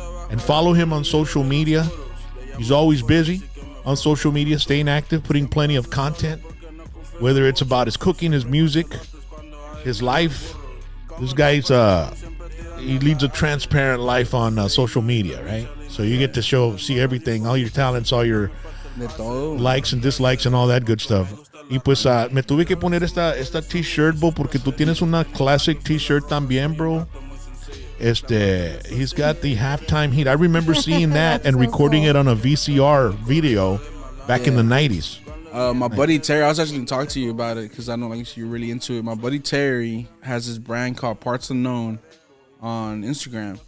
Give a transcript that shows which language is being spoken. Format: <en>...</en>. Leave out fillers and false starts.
<en>And follow him on social media. He's always busy on social media, staying active, putting plenty of content, whether it's about his cooking, his music, his life. This guy's, he leads a transparent life on social media, right? So you get to see everything, all your talents, all your likes and dislikes and all that good stuff.</en> <es>Y pues me tuve que poner esta t-shirt, bro, porque tú tienes una classic t-shirt también, bro.</es> <en>He's got the Halftime Heat. I remember seeing that and recording it on a VCR video back in the 90s. My buddy Terry, I was actually going to talk to you about it because I know like you're really into it. My buddy Terry has this brand called Parts Unknown on Instagram.</en>